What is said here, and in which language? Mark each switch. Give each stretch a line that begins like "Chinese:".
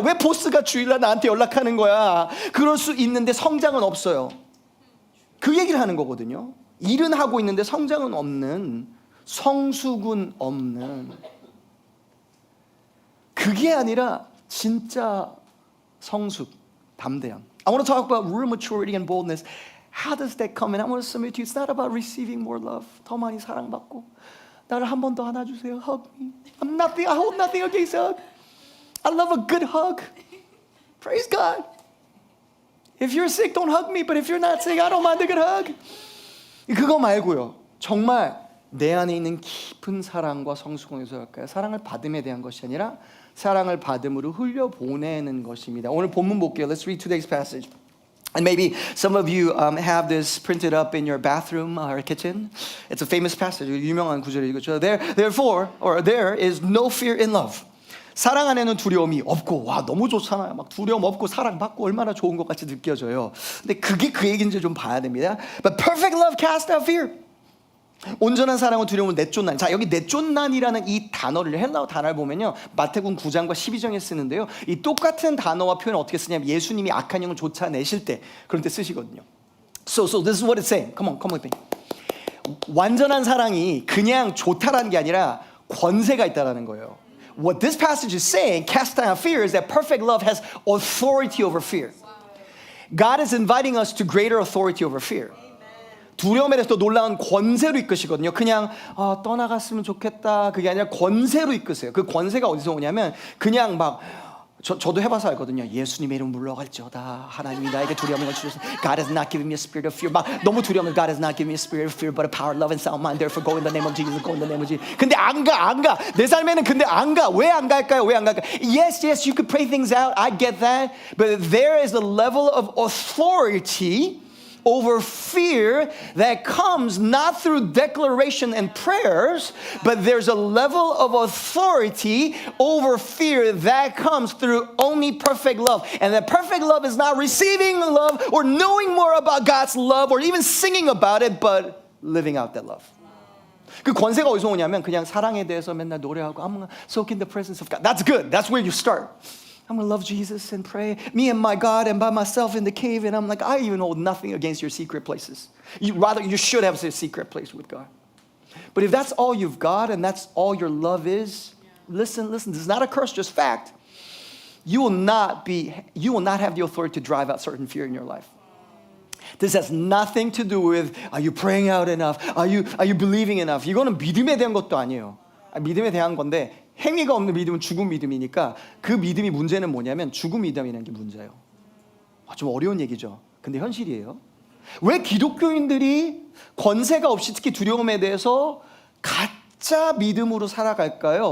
Korean: 왜 보스가 주일날 나한테 연락하는 거야? 그럴 수 있는데 성장은 없어요. 그 얘기를 하는 거거든요. 일은 하고 있는데 성장은 없는, 성숙은 없는. 그게 아니라 진짜 성숙, 담대함.
English: I want to talk about real maturity and boldness. How does that come? And I want to submit to you. It's not about receiving more love.
Korean: 더 많이 사랑받고 나를 한 번 더 안아주세요.
English: Hug me. I hold nothing against hug. I love a good hug. Praise God. If you're sick, don't hug me. But if you're not sick, I don't mind a good hug.
Korean: 그거 말고요. 정말 내 안에 있는 깊은 사랑과 성숙함에서 할까요? 사랑을 받음에 대한 것이 아니라 사랑을 받음으로 흘려보내는 것입니다. 오늘 본문 볼게요.
English: Let's read today's passage. And maybe some of you have this printed up in your bathroom or kitchen. It's a famous passage.
Korean: 유명한 구절이죠.
English: There is no fear in love.
Korean: 사랑 안에는 두려움이 없고, 와 너무 좋잖아요. 막 두려움 없고 사랑받고 얼마나 좋은 것 같이 느껴져요. 근데 그게 그 얘기인지 좀 봐야 됩니다.
English: But perfect love casts out fear.
Korean: 온전한 사랑은 두려움을 내쫓는. 자, 여기 내쫓는이라는 이 단어를, 헬라어 단어를 보면요, 마태복음 9장과 12장에 쓰는데요, 이 똑같은 단어와 표현을 어떻게 쓰냐면 예수님이 악한 영을 쫓아내실 때 그런 때 쓰시거든요.
English: So this is what it's saying. Come on with me.
Korean: 완전한 사랑이 그냥 좋다라는 게 아니라 권세가 있다라는 거예요.
English: What this passage is saying, cast down fear, is that perfect love has authority over fear. God is inviting us to greater authority over fear.
Korean: 두려움에 대해서 놀라운 권세로 이끄시거든요. 그냥 떠나갔으면 좋겠다, 그게 아니라 권세로 이끄세요. 그 권세가 어디서 오냐면 그냥 막 저도 해봐서 알거든요. 예수님의 이름 물러갈지어다. 하나님이 나에게 두려움을 주셨습니다.
English: God has not given me a spirit of fear.
Korean: 막 너무 두려우면
English: God has not given me a spirit of fear, but a power, love, and sound mind. Therefore, go in the name of Jesus. Go in the name of Jesus.
Korean: 근데 안 가. 내 삶에는 근데 안 가. 왜 안 갈까요?
English: Yes, you could pray things out. I get that. But there is a level of authority over fear that comes not through declaration and prayers, but there's a level of authority over fear that comes through only perfect love. And that perfect love is not receiving love or knowing more about God's love or even singing about it, but living out that love.
Korean: 그 권세가 어디서 오냐면 그냥 사랑에 대해서 맨날 노래하고
English: I'm gonna soak in the presence of God. That's good. That's where you start. I'm going to love Jesus and pray. Me and my God and by myself in the cave. And I'm like, I even hold nothing against your secret places. You should have a secret place with God. But if that's all you've got and that's all your love is, listen, this is not a curse, just fact. You will not have the authority to drive out certain fear in your life. This has nothing to do with, are you praying out enough? Are you believing enough?
Korean: 이거는 믿음에 대한 것도 아니에요. 믿음에 대한 건데, 행위가 없는 믿음은 죽은 믿음이니까 그 믿음이 문제는 뭐냐면 죽은 믿음이라는 게 문제예요. 좀 어려운 얘기죠. 근데 현실이에요. 왜 기독교인들이 권세가 없이 특히 두려움에 대해서 가짜 믿음으로 살아갈까요?